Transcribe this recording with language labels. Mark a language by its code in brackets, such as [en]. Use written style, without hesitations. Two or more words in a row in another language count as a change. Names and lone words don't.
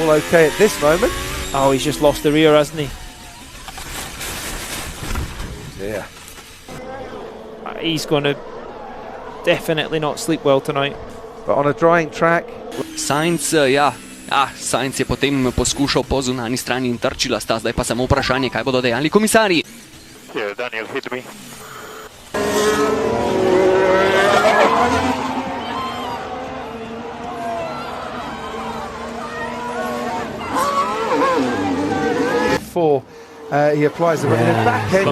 [en] okay at this moment. Oh, he's just lost the rear, hasn't he? Yeah. He's going to definitely not sleep well tonight. But on a drying track. [sl] Sainz, ja. Sainz je potem poskušal po zunanji strani in trčila sta, zdaj pa samo vprašanje, kaj bodo dejali komisarji. [en] Yeah, Daniel hit me. Before he applies the back end.